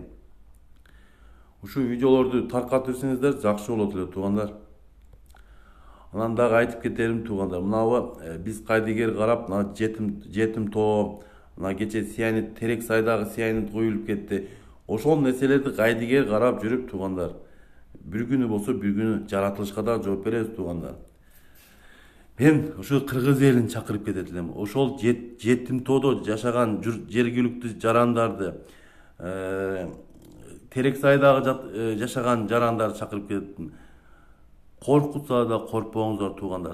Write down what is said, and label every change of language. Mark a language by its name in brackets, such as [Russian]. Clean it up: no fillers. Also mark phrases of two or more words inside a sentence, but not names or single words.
[Kyrgyz] Ушул видеолорду таркатып берсеңиздер жакшы болот эле туугандар. Анан дагы айтып кетерим туугандар. Мынабы биз кайдыгер карап, мына жетим тоо, мына кече Сианит, Терек сайдагы Сианит коюлуп кетти. Ошол нерселерди кайдыгер карап жүрүп туугандар. Бир күнү болсо бир күнү жаратылышка да жооп беребиз туугандар. Мен ошо кыргыз элин чакырып кетет элем. Ошол жетим тоодо жашаган жергиликтүү жарандарды, Терексайдагы жашаган жарандарды чакырып кетет. Коркутса да коркпоңуздар туугандар.